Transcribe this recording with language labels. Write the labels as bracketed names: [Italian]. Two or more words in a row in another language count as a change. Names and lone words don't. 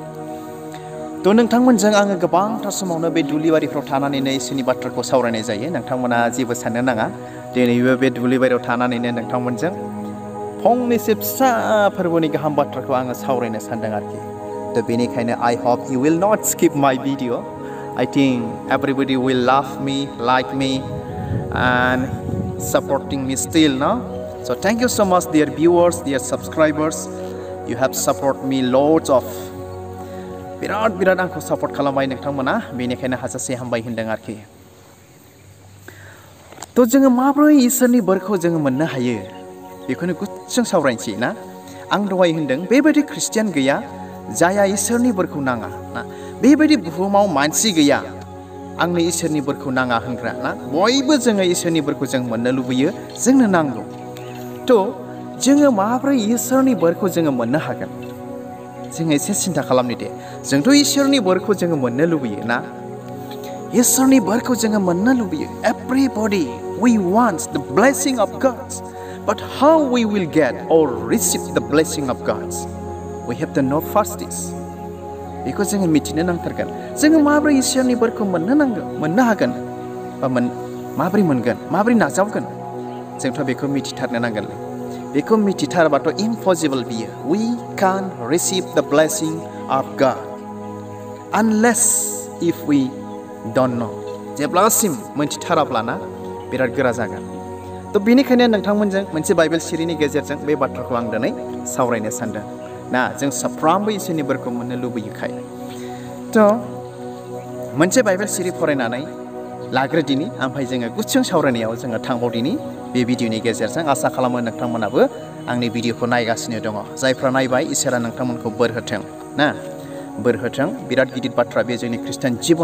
[Bodo] थ' नोंथांमोनजों आङो गोबांथार समावनो बे दुब्लिबारिफ्राव थानानैनो इसोरनि बाथ्राखौ सावरायनाय जायो नोंथांमोना जेबो साननो नाङा दिनैबो बे दुब्लिबारियाव थानानैनो नोंथांमोनजों फंनैसो फिसा फोरबोनि गाहाम बाथ्राखौ आङो सावरायनो सानदों आरोखि. थ' बेनिखायनो [English] I hope you will not skip my video. I think everybody will love me, like me and supporting me still now. So thank you so much dear viewers, dear subscribers. You have supported me loads of [Bodo] बिराद आंखौ सापर्ट खालामबाय नोंथांमोना बेनिखायनो हाजासे हामबाय होनदों आरोखि थ' जोङो माब्रै इसोरनि बोरखौ जोङो मोननो हायो बेखौनो गुसुं सावरायनोसै ना आं दहाय होनदों बेबायदि ख्रिस्टियान गैया जायहा इसोरनि बोरखौ नाङा ना बेबायदि बुहुमाव मानसि गैया आंनो इसोरनि बोरखौ नाङा होनग्रा ना बयबो जोङो इसोरनि बोरखौ जों मोननो लुबैयो जोंनो नांगौ थ' जोङो माब्रै इसोरनि बोरखौ जोङो मोननो हागोन जोङो एसे सिन्था खालामनि दे जोंथ' इसोरनि बोरखौ जोङो मोननो लुबैयो ना इसोरनि बोरखौ जोङो मोननो लुबैयो [English] everybody we want the blessing of God but how we will get or receive the blessing of God we have to know first this [Bodo] बेखौ जोङो मिथिनो नांथारगोन जोङो माब्रै इसोरनि बोरखौ मोननो हागोन बा माब्रै मोनगोन माब्रै नाजावगोन जोंथ' बेखौ मिथिथारनो नांगोन बेखौ मिथिथारबाथ' impossible बियो [English] we can't receive the blessing of God unless if we don't know [Bodo] जेब्लासिम मोनथिथाराब्लाना बिराद गोरा जागोन थ' बेनिखायनो नोंथांमोनजों मोनसे बाइबेल सिरिनि गेजेरजों बे बाथ्राखौ आं दिनै सावरायनो सानदों ना जों साफ्रोमबो इसोरनि बोरखौ मोननो लुबैयोखाय थ' मोनसे बाइबेल सिरि फरायनानै लाग्रोदिनि ओमफ्राय जोङो गुसुं सावरायनायाव जोङो थांबावदिनि बे भिडिअनि गेजेरजों आसा खालामो नोंथांमोनाबो आंनि भिडिअखौ नायगासिनो दङ जायफ्रा नायबाय इसोरा नोंथांमोनखौ बोर होथों ना बोर होथों बिराद गिदिर बाथ्रा बे जोंनि ख्रिस्टियान